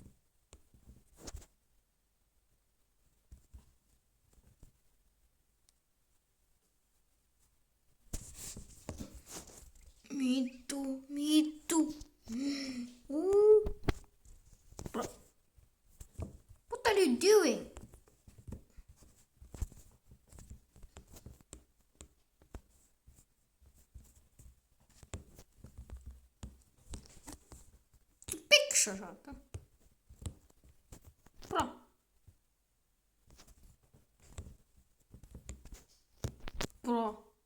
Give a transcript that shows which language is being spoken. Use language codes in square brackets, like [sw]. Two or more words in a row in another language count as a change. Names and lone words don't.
[et] mitu. [en] What are you doing? [et] Peksa saata. Bro.